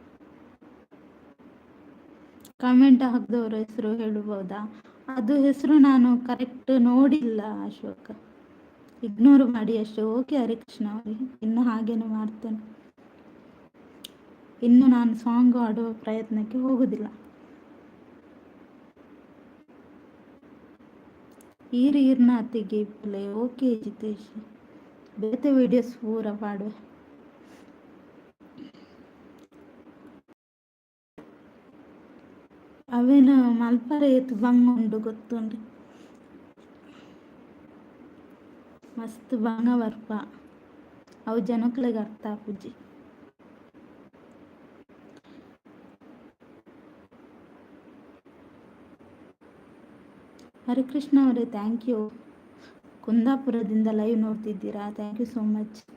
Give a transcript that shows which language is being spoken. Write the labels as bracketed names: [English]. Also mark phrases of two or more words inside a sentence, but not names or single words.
[Kannada] ಕಮೆಂಟ್ ಹಾಕಿದವ್ರ ಹೆಸರು ಹೇಳ್ಬೋದಾ? ಅದು ಹೆಸರು ನಾನು ಕರೆಕ್ಟ್ ನೋಡಿಲ್ಲ ಅಶೋಕ, ಇಗ್ನೋರ್ ಮಾಡಿ ಅಷ್ಟೇ. ಓಕೆ ಹರಿಕೃಷ್ಣ ಅವರೇ, ಇನ್ನು ಹಾಗೇನೆ ಮಾಡ್ತೇನೆ. ಇನ್ನು ನಾನು ಸಾಂಗ್ ಆಡುವ ಪ್ರಯತ್ನಕ್ಕೆ ಹೋಗುದಿಲ್ಲ. [Tulu] ಈರ್ನ ತೆಗಿಪ್ಲೆ. ಓಕೆ ಜಿತೇಶ್, ಬೇತೆ ವಿಡಿಯೋಸ್ ಪೂರ ಪಾಡುವೆ. ಅವೇನು ಮಲ್ಪರೆ ಎತ್ತು ಬಂಗ ಉಂಡು ಗೊತ್ತುಂಡು, ಮಸ್ತ್ ಬಂಗ ಬರ್ಪ ಅವು ಜನಕ್ಲೆಗ್ ಅರ್ಥ ಆಪುಜಿ. [Kannada] ಹರಿಕೃಷ್ಣ ಅವರೇ [English] thank you. [Kannada] ಕುಂದಾಪುರದಿಂದ ಲೈವ್ ನೋಡ್ತಿದ್ದೀರಾ, [English] thank you so much.